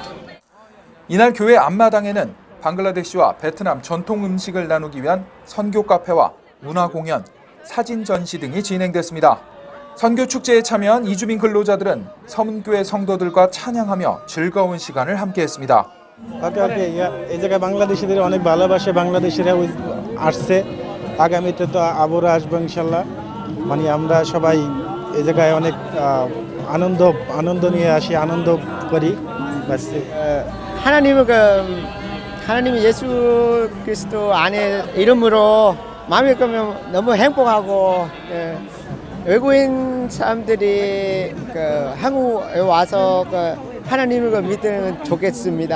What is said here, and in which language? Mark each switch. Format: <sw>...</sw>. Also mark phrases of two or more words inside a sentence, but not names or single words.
<ko>이날 교회 앞마당에는 방글라데시와 베트남 전통 음식을 나누기 위한 선교 카페와 문화 공연, 사진 전시 등이 진행됐습니다. 선교 축제에 참여한 이주민 근로자들은 서문교회 성도들과 찬양하며 즐거운 시간을 함께했습니다.</ko> <bn>এই জায়গায় বাংলাদেশিদের অনেক ভালোবাসে, বাংলাদেশিরা আসছে, আগামীতে তো আবারও আসবো ইনশাল্লাহ। মানে আমরা সবাই এই জায়গায় অনেক আনন্দ নিয়ে আসি, আনন্দ করি।</bn> <ko>하나님 예수 그리스도 안에 이름으로 마음이 끌면 너무 행복하고 외국인 사람들이 한국에 와서 하나님을 믿으면 좋겠습니다.</ko>